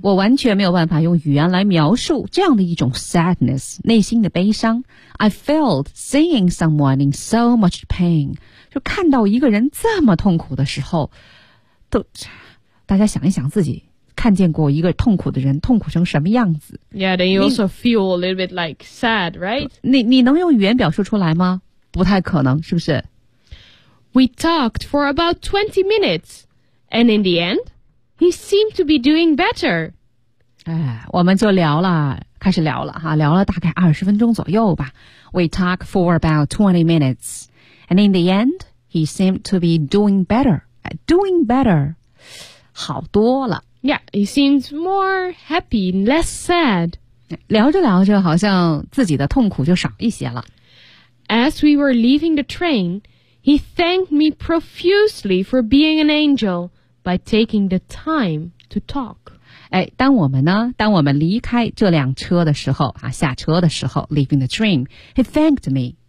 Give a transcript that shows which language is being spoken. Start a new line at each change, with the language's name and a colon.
Chinese: 我完全没有办法用语言来描述这样的一种 sadness, 内心的悲伤。
English: I felt seeing someone in so much pain.
Chinese: 就看到一个人这么痛苦的时候，都，大家想一想自己看见过一个痛苦的人痛苦成什么样子。
English: Yeah, then you also feel a little bit like sad, right?
Chinese: 你能用语言表述出来吗？不太可能，是不是？
English: We talked for about 20 minutes, and in the end, he seemed to be doing better.
Chinese: 哎，我们就聊了，开始聊了哈，聊了大概20分钟左右吧。
English: We talked for about 20 minutes, and in the end, he seemed to be doing better. Doing better,
Chinese: 好多了。
English: Yeah, he seems more happy, less sad.
Chinese: 聊着聊着，好像自己的痛苦就少一些了。
English: As we were leaving the train, he thanked me profusely for being an angel by taking the time to talk.
Chinese: 哎，当我们呢，当我们离开这辆车的时候啊，下车的时候 ，
English: leaving the train, he thanked me.